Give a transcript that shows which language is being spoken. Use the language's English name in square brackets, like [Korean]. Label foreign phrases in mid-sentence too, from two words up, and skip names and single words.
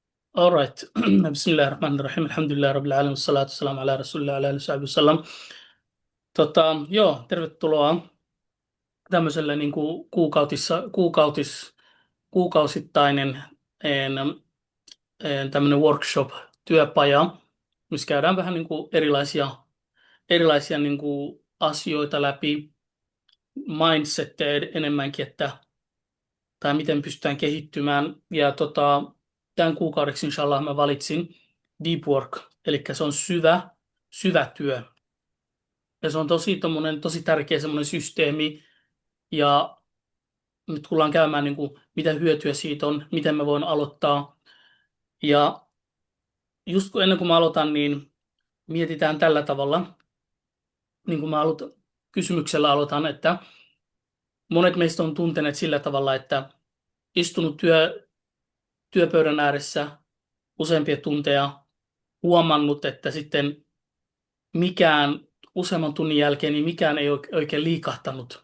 [English] All right. [Arabic] بسم الله الرحمن الرحيم. الحمد لله رب العالمين. والصلاة والسلام على رسول الله على آله وسلم. [Finnish] Joo, tervetuloa tämmöiselle niin kuin kuukausittainen tämmöinen workshop-työpaja, missä käydään vähän niin kuin erilaisia niin kuin asioita läpi, mindsetteja enemmänkin, tai miten pystytään kehittymään. Ja tämän kuukaudeksi inshallah mä valitsin [English] deep work, [Finnish] eli se on syvä työ. Ja se on tosi tärkeä semmoinen systeemi. Ja nyt tullaan käymään, niin kuin, mitä hyötyä siitä on, miten mä voin aloittaa. Ja just ennen kuin mä aloitan, niin mietitään tällä tavalla, niin kuin kysymyksellä aloitan, että monet meistä on tunteneet sillä tavalla, että istunut työpöydän ääressä useampia tunteja, huomannut, että sitten useamman tunnin jälkeen niin mikään ei oikein liikahtanut.